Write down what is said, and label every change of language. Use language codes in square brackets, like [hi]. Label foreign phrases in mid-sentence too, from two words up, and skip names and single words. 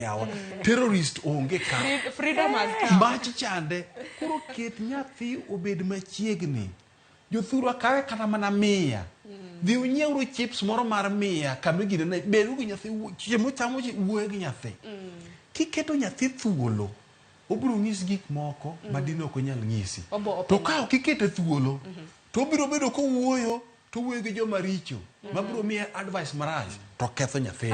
[luo] yawa terrorist onge ka [en] freedom has come. [luo] mach chande koro ket nyathi obed machiegni jothurwa kawe kata mana mia dhi unyiewru chips moro mar mia kama gine ne bedu gi nyathi chiemo chamo wuoyo gi nyathi kiketo nyathi thuolo obiro nyisi gik moko madino ok onyal nyisi to ka ok ikete thuolo to obiro bedo kowuoyo to wuoyo gi joma richo mabiro miye advice marach to ketho nyathini.